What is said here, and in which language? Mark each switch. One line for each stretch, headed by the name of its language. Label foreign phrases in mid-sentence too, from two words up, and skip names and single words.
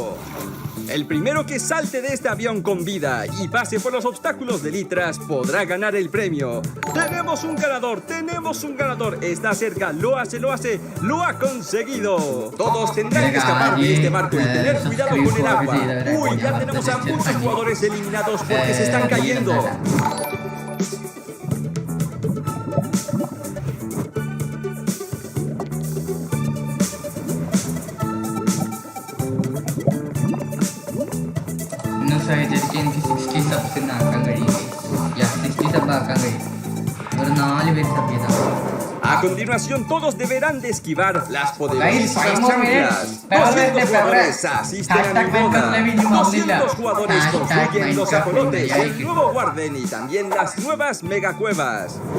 Spanish: El primero que salte de este avión con vida y pase por los obstáculos de litras podrá ganar el premio. ¡Tenemos un ganador! ¡Tenemos un ganador! Está cerca, lo hace, lo ha conseguido. Todos tendrán que escapar de este barco y tener cuidado con el agua. ¡Uy! Ya tenemos a muchos jugadores eliminados porque se están cayendo.
Malayalam: എനിക്ക് 60 സബ്സ് ആക്കാൻ കഴിയും. 60 സബ് ആക്കാൻ കഴിയും. ഒരു 4 പേര് സബ് ചെയ്താൽ.
Spanish: A continuación, todos deberán de esquivar las poderosísimas chanclas. 200 jugadores asisten a mi boda. 200 jugadores construyen los ajolotes, el nuevo Warden y también las nuevas megacuevas.